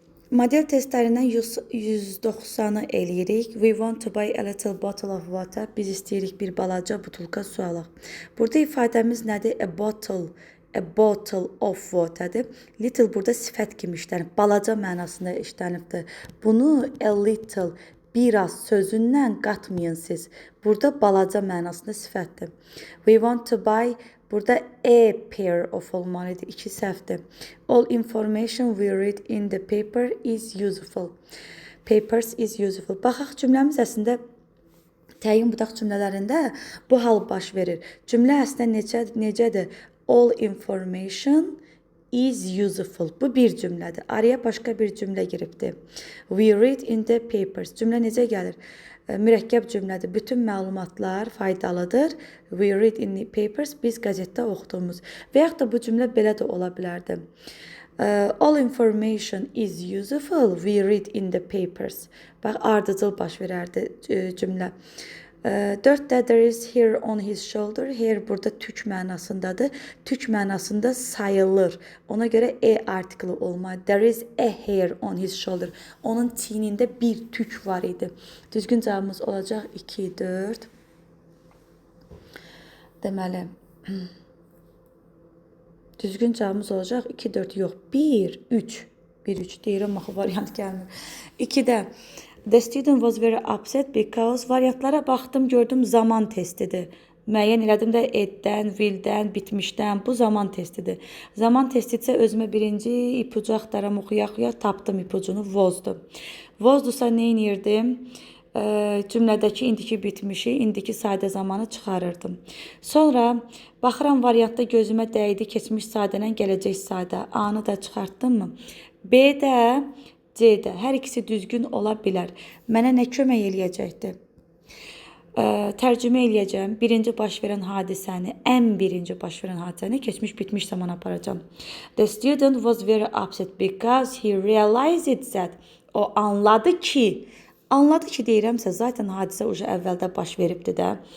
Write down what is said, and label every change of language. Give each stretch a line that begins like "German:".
Azerbaijani: Model testlərindən 190-ı eləyirik.
English: We want to buy a little bottle of water.
Azerbaijani: Biz istəyirik bir balaca butulka su alaq. Burada ifadəmiz nədir?
English: A bottle of water'dır.
Azerbaijani: Little burada sifət kimi işlənib, balaca mənasında işlənibdir. Bunu
English: a little,
Azerbaijani: biraz sözündən qatmayın siz. Burada balaca mənasında sifətdir.
English: We want to buy,
Azerbaijani: burada
English: a pair of
Azerbaijani: olmalıdır, iki səhvdir.
English: All information we read in the paper is useful. Papers is useful.
Azerbaijani: Baxaq, cümləmiz əslində təyin budaq cümlələrində bu hal baş verir. Cümlə əslində necədir?
English: All information is useful.
Azerbaijani: Bu bir cümlədir. Araya başqa bir cümlə giribdir.
English: We read in the papers.
Azerbaijani: Cümlə necə gəlir? Mürəkkəb cümlədir. Bütün məlumatlar faydalıdır.
English: We read in the papers.
Azerbaijani: Biz qəzetdə oxuduğumuz. Və yaxud da bu cümlə belə də ola bilərdi.
English: All information is useful. We read in the papers.
Azerbaijani: Bax, ardıcıl baş verərdi cümlə.
English: 4-də there is hair on his shoulder.
Azerbaijani: Hair burada tük mənasındadır. Tük mənasında sayılır. Ona görə artiklı olmalı.
English: There is a hair on his shoulder.
Azerbaijani: Onun çiynində bir tük var idi. Düzgün cavabımız olacaq 2, 4. Deməli, düzgün cavabımız olacaq 2, 4, yox, 1, 3. 1, 3 deyirəm, axı variant gəlmir. 2-də
English: the student was very upset because
Azerbaijani: variantlara baxdım, gördüm zaman testidir. Müəyyən elədim də eddən, willdən, bitmişdən, bu zaman testidir. Zaman testidirsə özümə birinci ipucu axtaram, oxuya tapdım ipucunu, was'dur. Was'dursa nə edirdim? Cümlədəki indiki bitmişi, indiki sadə zamanı çıxarırdım. Sonra baxıram variantda gözümə dəydi keçmiş sadədən gələcək sadə. A-nı da çıxartdım mı? B-də, C-də hər ikisi düzgün ola bilər. Mənə nə kömək eləyəcəkdir? Tərcümə eləyəcəm. Birinci baş verən hadisəni, ən birinci baş verən hadisəni keçmiş bitmiş zaman aparacağım.
English: The student was very upset because he realized that.
Azerbaijani: O anladı ki deyirəmsə, zaten hadisə uca əvvəldə baş veribdir də.